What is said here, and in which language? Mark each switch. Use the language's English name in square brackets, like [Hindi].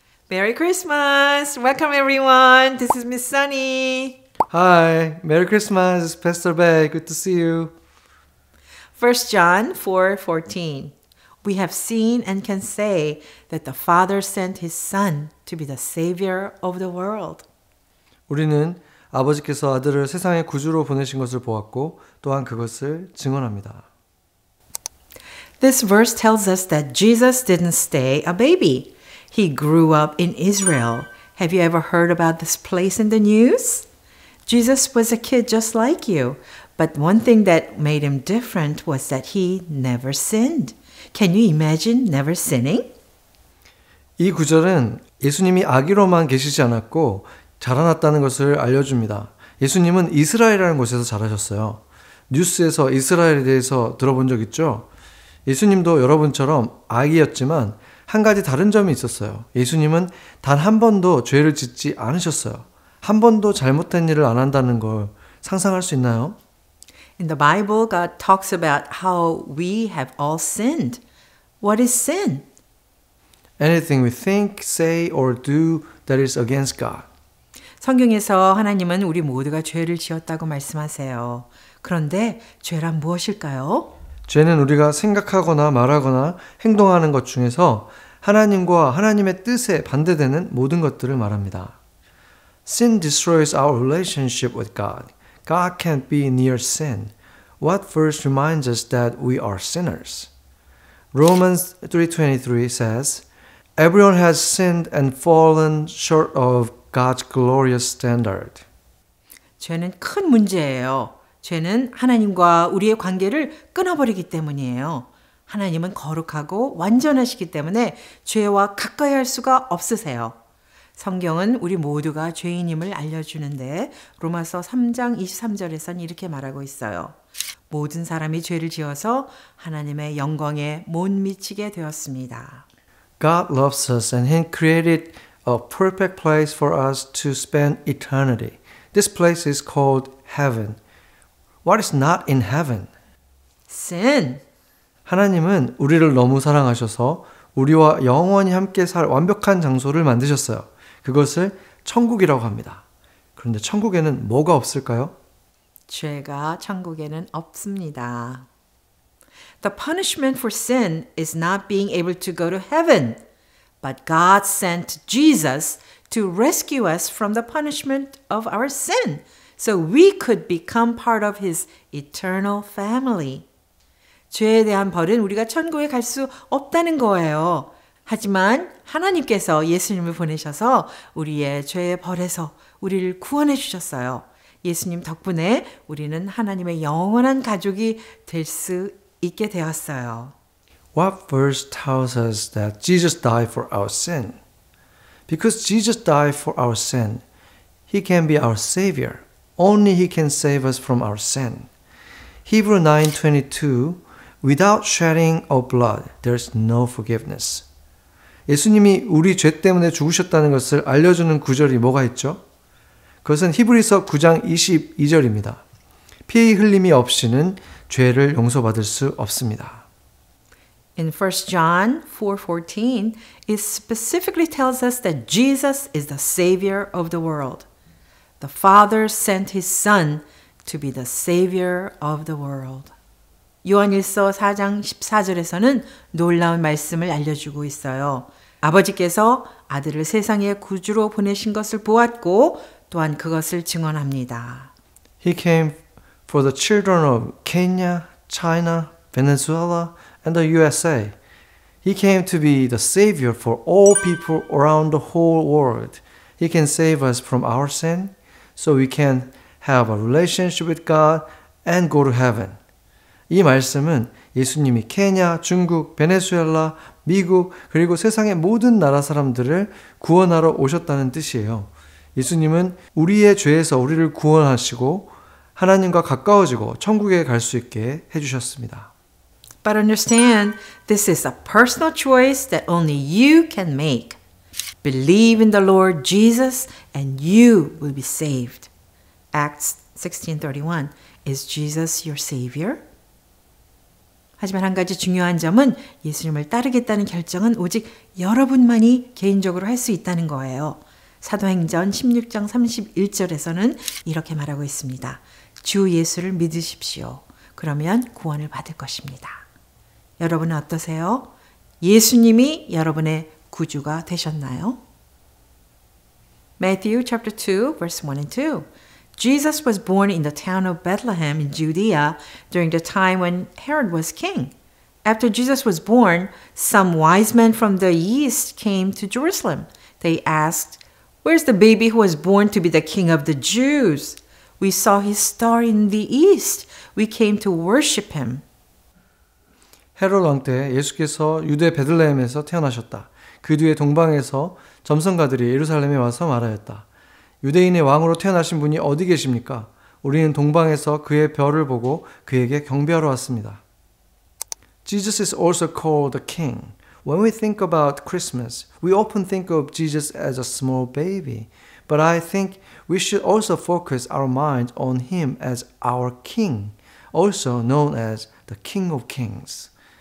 [English] Merry Christmas! Welcome everyone! This is Miss Sunny. Hi, Merry Christmas, Pastor Bay. Good to see you. 1 John 4:14. We have seen and can say that the Father sent His Son to be the Savior of the world. [Korean] 우리는 아버지께서 아들을 세상의 구주로 보내신 것을 보았고 또한 그것을 증언합니다. [English] This verse tells us that Jesus didn't stay a baby. He grew up in Israel. Have you ever heard about this place in the news? Jesus was a kid just like you, but one thing that made him different was that he never sinned. Can you imagine never sinning? [Korean] 이 구절은 예수님이 아기로만 계시지 않았고 자라났다는 것을 알려줍니다. 예수님은 이스라엘이라는 곳에서 자라셨어요. 뉴스에서 이스라엘에 대해서 들어본 적 있죠? 예수님도 여러분처럼 아기였지만 한 가지 다른 점이 있었어요. 예수님은 단 한 번도 죄를 짓지 않으셨어요. 한 번도 잘못된 일을 안 한다는 걸 상상할 수 있나요? [English] In the Bible, God talks about how we have all sinned. What is sin? Anything we think, say, or do that is against God. [Korean] 성경에서 하나님은 우리 모두가 죄를 지었다고 말씀하세요. 그런데 죄란 무엇일까요? 죄는 우리가 생각하거나 말하거나 행동하는 것 중에서 하나님과 하나님의 뜻에 반대되는 모든 것들을 말합니다. [English] Sin destroys our relationship with God. God can't be near sin. What verse reminds us that we are sinners? Romans 3:23 says, Everyone has sinned and fallen short of God's glorious standard. [Korean] 죄는 큰 문제예요. 죄는 하나님과 우리의 관계를 끊어버리기 때문이에요. 하나님은 거룩하고 완전하시기 때문에 죄와 가까이 할 수가 없으세요. 성경은 우리 모두가 죄인임을 알려주는데 로마서 3장 23절에선 이렇게 말하고 있어요. 모든 사람이 죄를 지어서 하나님의 영광에 못 미치게 되었습니다. [English] God loves us and He created a perfect place for us to spend eternity. This place is called heaven. What is not in heaven? Sin. [Korean] 하나님은 우리를 너무 사랑하셔서 우리와 영원히 함께 살 완벽한 장소를 만드셨어요. 그것을 천국이라고 합니다. 그런데 천국에는 뭐가 없을까요? 죄가 천국에는 없습니다. [English] The punishment for sin is not being able to go to heaven, but God sent Jesus to rescue us from the punishment of our sin, so we could become part of His eternal family. [Korean] 죄에 대한 벌은 우리가 천국에 갈 수 없다는 거예요. 하지만 하나님께서 예수님을 보내셔서 우리의 죄의 벌에서 우리를 구원해 주셨어요. 예수님 덕분에 우리는 하나님의 영원한 가족이 될 수 있게 되었어요. [English] What verse tells us that Jesus died for our sin? Because Jesus died for our sin, He can be our Savior. Only He can save us from our sin. Hebrew 9:22 Without shedding of blood, there's no forgiveness. [Korean] 예수님이 우리 죄 때문에 죽으셨다는 것을 알려주는 구절이 뭐가 있죠? 그것은 히브리서 9장 22절입니다. 피 흘림이 없이는 죄를 용서받을 수 없습니다. [English] In 1 John 4:14, it specifically tells us that Jesus is the Savior of the world. The Father sent His Son to be the Savior of the world. [Korean] 요한일서 4장 14절에서는 놀라운 말씀을 알려주고 있어요. 아버지께서 아들을 세상의 구주로 보내신 것을 보았고 또한 그것을 증언합니다. [English] He came for the children of Kenya, China, Venezuela, and the USA. He came to be the Savior for all people around the whole world. He can save us from our sin, so we can have a relationship with God and go to heaven. [Korean] 이 말씀은 예수님이 케냐, 중국, 베네수엘라, 미국, 그리고 세상의 모든 나라 사람들을 구원하러 오셨다는 뜻이에요. 예수님은 우리의 죄에서 우리를 구원하시고 하나님과 가까워지고 천국에 갈 수 있게 해주셨습니다. [English] But understand, this is a personal choice that only you can make. Believe in the Lord Jesus and you will be saved. Acts 16:31. Is Jesus your Savior? [Korean] 하지만 한 가지 중요한 점은 예수님을 따르겠다는 결정은 오직 여러분만이 개인적으로 할 수 있다는 거예요. 사도행전 16장 31절에서는 이렇게 말하고 있습니다. 주 예수를 믿으십시오. 그러면 구원을 받을 것입니다. 여러분은 어떠세요? 예수님이 여러분의 구주가 되셨나요? [English] Matthew chapter 2 verse 1 and 2. Jesus was born in the town of Bethlehem in Judea during the time when Herod was king. After Jesus was born, some wise men from the east came to Jerusalem. They asked, "Where's the baby who was born to be the king of the Jews? We saw his star in the east. We came to worship him." [Korean] 헤롯 왕 때 예수께서 유대 베들레헴에서 태어나셨다. 그 뒤에 동방에서 점성가들이 예루살렘에 와서 말하였다. 유대인의 왕으로 태어나신 분이 어디 계십니까? 우리는 동방에서 그의 별을 보고 그에게 경배하러 왔습니다. [English] Jesus is also called the King. When we think about Christmas, we often think of Jesus as a small baby. But I think we should also focus our mind on him as our King, also known as the King of Kings.